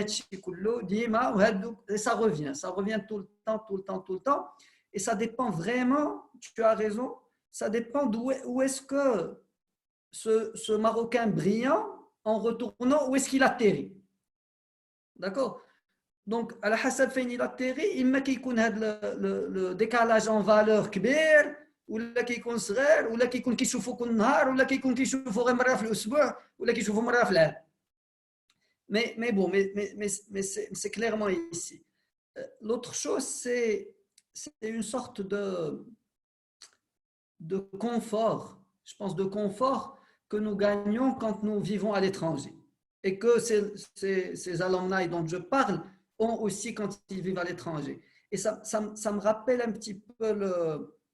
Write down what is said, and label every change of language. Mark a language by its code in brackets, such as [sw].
[fr] Et ça revient tout le temps. Et ça dépend vraiment, tu as raison, ça dépend où est-ce que ce Marocain brillant, en retournant, où est-ce qu'il atterrit. D'accord ? [ar] Donc, à la hasab فين [fr] il atterrit, [ar] إما كيكون هذا [fr] le décalage en valeur [ar] كبير ولا كيكون صغير ولا كيكون كيشوفوا كل نهار ولا كيكون كيشوفوا غير مرة في الأسبوع ولا كيشوفوا مرة في العام. [fr] Mais bon, c'est clairement ici. L'autre chose, c'est une sorte de confort, je pense de confort que nous gagnons quand nous vivons à l'étranger. Et que ces alumni dont je parle ont aussi quand ils vivent à l'étranger. Et ça me rappelle un petit peu